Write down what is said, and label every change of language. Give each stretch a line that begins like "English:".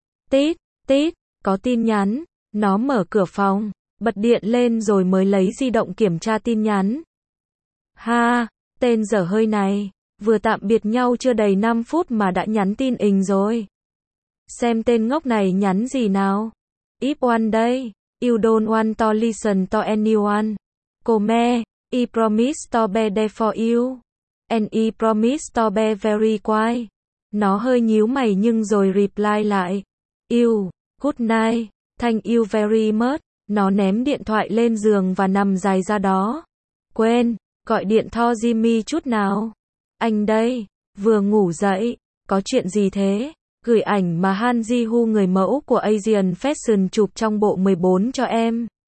Vietnamese: Tít, tít, có tin nhắn. Nó mở cửa phòng, bật điện lên rồi mới lấy di động kiểm tra tin nhắn. Ha, tên dở hơi này. Vừa tạm biệt nhau chưa đầy 5 phút mà đã nhắn tin ình rồi. Xem tên ngốc này nhắn gì nào.
English: If one day, you don't want to listen to anyone. Come, I promise to be there for you. And I promise to be very quiet.
Vietnamese: Nó hơi nhíu mày nhưng rồi reply lại.
English: You, good night, thank you very much.
Vietnamese: Nó ném điện thoại lên giường và nằm dài ra đó. Quên, gọi điện cho Jimmy chút nào. Anh đây, vừa ngủ dậy, có chuyện gì thế? Gửi ảnh mà Han Ji-hoo người mẫu của Asian Fashion chụp trong bộ 14 cho em.